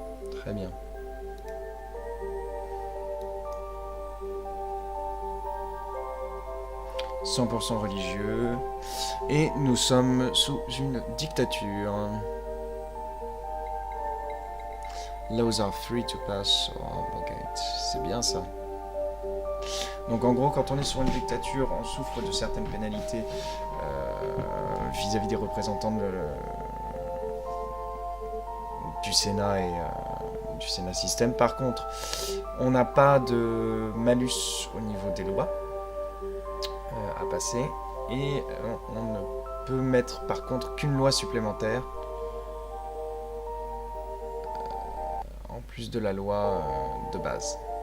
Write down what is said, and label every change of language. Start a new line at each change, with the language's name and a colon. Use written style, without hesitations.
French: Très bien. « 100% religieux. Et nous sommes sous une dictature.
English: Laws are free to pass or abrogate.
French: C'est bien ça. Donc en gros, quand on est sur une dictature, on souffre de certaines pénalités vis-à-vis des représentants du Sénat et du Sénat système. Par contre, on n'a pas de malus au niveau des lois à passer et on ne peut mettre par contre qu'une loi supplémentaire en plus de la loi de base.